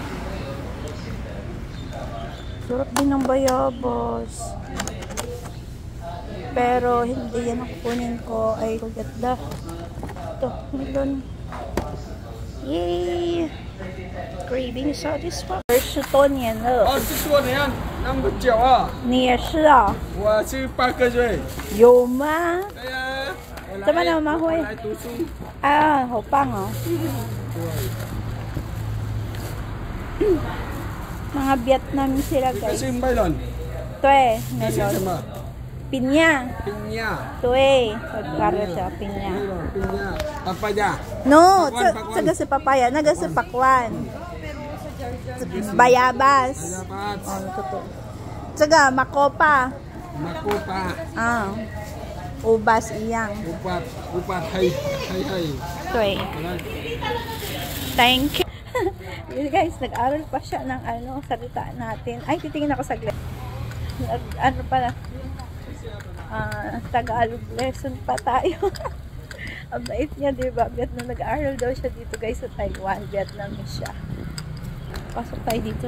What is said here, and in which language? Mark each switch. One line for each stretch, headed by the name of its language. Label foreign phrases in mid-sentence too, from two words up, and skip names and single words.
Filipino: Sarap din ng bayabas. Pero hindi yan ang kukunin ko. Ay, ganda. Ito, melon. Yay!
English: Craving satisfied.
Chinese: 是多年了。 20多年，那么久啊！你也是啊？我是8个月。有吗？对呀。怎么那么会？来读书。啊，好棒哦！
Filipino: Mga Vietnam sila guys.
Chinese: 这是 melon。对这是什，melon。么
Filipino: Pinya。？piña。对，para sa pinya。 piña。papaya。
English: No，
Filipino: pakwan.
Chinese: 这个是 papaya， 那个是 pakwan。bayabas。
Filipino: bayabas。
Chinese: 哦，这个 makopa。
Filipino: makopa。 ubas iyang。 ubat hay。
English: 对。Thank you.
Filipino: Yun guys, nag-aral pa siya ng ano, salita natin. Ay, titingin ako saglit. Ano pala? Tagalog lesson pa tayo. Ang bait niya, diba? Vietnam, nag-aaral daw siya dito guys sa Taiwan. Vietnamese siya. Pasok tayo dito.